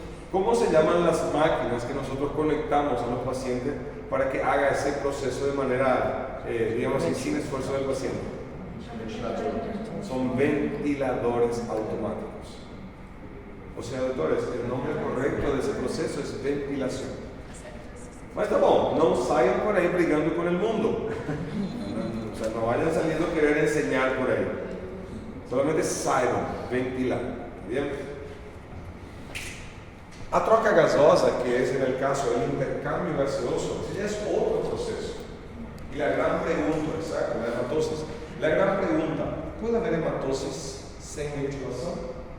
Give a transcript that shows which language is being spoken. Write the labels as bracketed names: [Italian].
[Spanish] ¿Cómo se llaman las máquinas que nosotros conectamos a los pacientes para que haga ese proceso de manera, digamos así, sin esfuerzo del paciente? Son ventiladores automáticos. O sea, doctores, el nombre correcto de ese proceso es ventilación. [Portuguese] Mas tá bom, não saiam por aí brigando com o mundo. [Spanish] O sea, no vayan saliendo a querer enseñar por ahí. Solamente saibam ventilar. Bien? [Portuguese] A troca gasosa, [Spanish] que es en el caso del intercambio gaseoso, ya es otro proceso. Y la gran pregunta, exacto, la hematosis. La gran pregunta, ¿puede haber hematosis sin ventilación?